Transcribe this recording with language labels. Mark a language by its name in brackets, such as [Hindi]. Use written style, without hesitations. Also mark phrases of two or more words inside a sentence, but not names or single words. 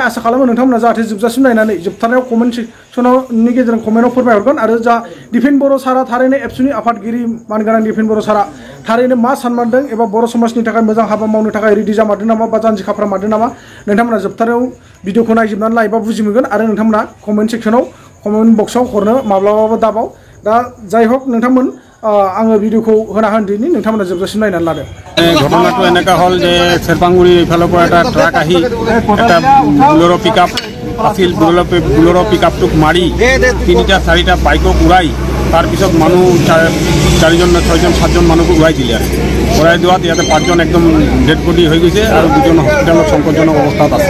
[Bodo] आसा खालामो नोंथांमोना जाहाथे जोबजासिम नायनानै जोबथारनायाव [English] comment section [Bodo] गेजेरजों कमेन्टआव फोरमायहरगोन आरो जा डिफेन्स बर' सारा थारैनो एबसुनि आफादगिरि मानगोनां डिफेन्स बर' सारा थारैनो मा सानमारदों एबा बर' समाजनि थाखाय मोजां हाबा मावनो थाखाय रेडि जामारदों नामा बा जानजि खाफ्रामारदों नामा नोंथांमोना जोबथारनायाव भिडिअखौ नायजोबनानै लायोबा बुजि मोनगोन आरो नोंथांमोना कमेन्ट सेक्सनाव कमेन्ट बक्सआव हरनो माब्लाबाबो दाबाव। दा जाय हक नोंथांमोन आङो भिडिअखौ होना होनदिनि नोंथांमोना जोबजासिम नायनानै लादो। [Assamese] ঘটনাটো এনেকা হ'ল যে চেৰপাংগুৰি এইফালৰ পৰা এটা ট্ৰাক আহি এটা বুলেৰ' পিকআপ আছিল বুলেৰ' পিকআপটোক মাৰি 3-4টা বাইকক উৰাই তাৰপিছত মানুহ 4জন 6জন 7জন মানুহক উৰাই দিলে আৰু উৰাই যোৱাত ইয়াতে 5জন একদম [English] dead body [Assamese] হৈ গৈছে আৰু 2জন হস্পিটেলত সংকটজনক অৱস্থাত আছে।